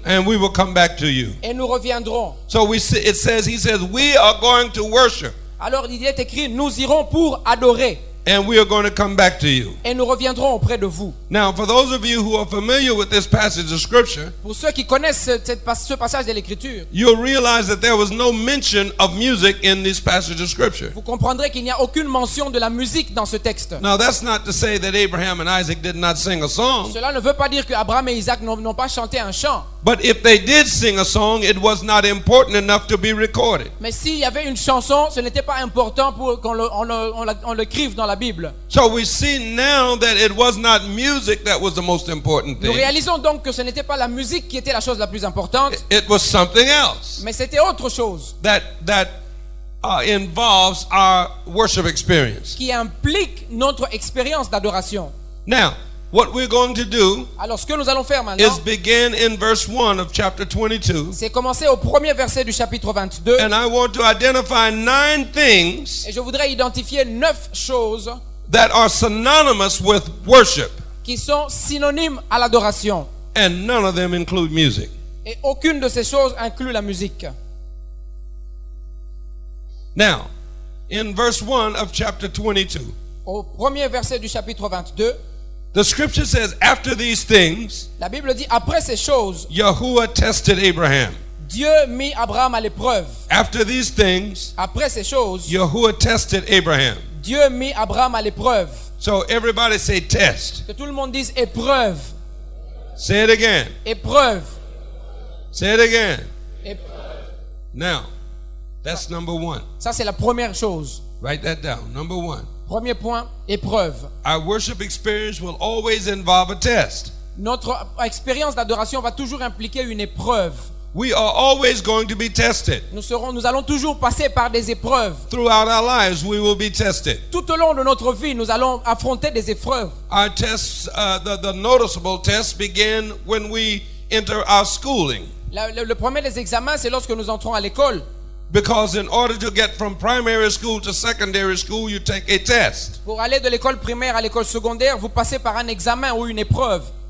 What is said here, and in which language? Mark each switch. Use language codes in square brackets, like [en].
[en] and we will come back to you. [fr] et nous reviendrons. [en] So he says, we are going to worship, [fr] Alors il est écrit, nous irons pour adorer [en] and we are going to come back to you. [fr] et nous reviendrons auprès de vous. [en] Now, for those of you who are familiar with this passage of scripture, [fr] Pour ceux qui connaissent ce passage de l'Écriture, [en] you'll realize that there was no mention of music in this passage of scripture. [fr] vous comprendrez qu'il n'y a aucune mention de la musique dans ce texte. [en] Now, that's not to say that Abraham and Isaac did not sing a song, [fr] Cela ne veut pas dire que Abraham et Isaac n'ont pas chanté un chant. [en] but if they did sing a song, it was not important enough to be recorded. [fr] Mais s'il y avait une chanson, ce n'était pas important pour qu'on l'écrive dans la Bible. [en] So we see now that it was not music that was the most important [fr] Nous [en] thing. [fr] réalisons donc que ce n'était pas la musique qui était la chose la plus importante, [en] It was something else [fr] mais c'était autre chose [en] that involves our worship experience. [fr] qui implique notre expérience d'adoration. [en] Now, what we're going to do [fr] Alors ce que nous allons faire maintenant, [en] is begin in verse 1 of chapter 22. [fr] c'est commencer au premier verset du chapitre 22. [en] And I want to identify 9 things [fr] Et je voudrais identifier 9 choses [en] that are synonymous with worship, [fr] qui sont synonymes à l'adoration. [en] and none of them include music. [fr] Et aucune de ces choses inclut la musique. [en] Now, in verse 1 of chapter 22, [fr] Au premier verset du chapitre 22, [en] the scripture says, after these things, [fr] la Bible dit, après ces choses, [en] Yahuwah tested Abraham. [fr] Dieu mit Abraham à l'épreuve. [en] After these things, [fr] Après ces choses, [en] Yahuwah tested Abraham. [fr] Dieu mit Abraham à l'épreuve. [en] So everybody say test. [fr] Que tout le monde dise épreuve, [en] Say it again. [fr] épreuve, [en] Say it again. [fr] épreuve. [en] Now, that's number 1. [fr] Ça, c'est la première chose. [en] Write that down. Number 1. [fr] Premier point, épreuve. [en] Our worship experience will always involve a test. [fr] Notre expérience d'adoration va toujours impliquer une épreuve. [en] We are always going to be tested. [fr] Nous allons toujours passer par des épreuves. [en] Throughout our lives, we will be tested. [fr] Tout au long de notre vie, nous allons affronter des épreuves. [en] Our tests, the noticeable tests begin when we enter our schooling. [fr] Le premier des examens, c'est lorsque nous entrons à l'école. [en] Because in order to get from primary school to secondary school, you take a test. [fr] Pour aller de l'école primaire à l'école secondaire, vous passez par un examen ou une épreuve.